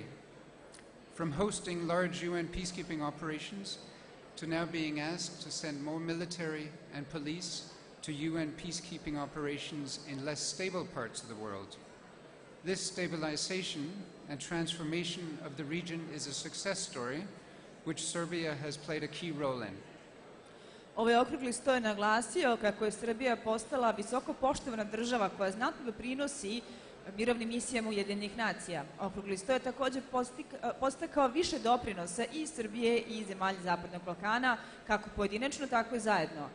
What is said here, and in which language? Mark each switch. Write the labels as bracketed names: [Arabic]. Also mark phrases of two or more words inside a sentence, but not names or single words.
[English] From hosting large UN peacekeeping operations to now being asked to send more military and police to UN peacekeeping operations in less stable parts of the world. This stabilization and transformation of the region is a success story which Serbia has played a key role in. [Serbian] Ovaj okrugli sto je naglasio kako je Srbija postala visoko poštovana država koja znatno doprinosi mirovnim misijama Ujedinjenih nacija. Okrugli sto je takođe postakao više doprinosa i Srbije i zemalja Zapadnog Balkana, kako pojedinačno, tako i zajedno.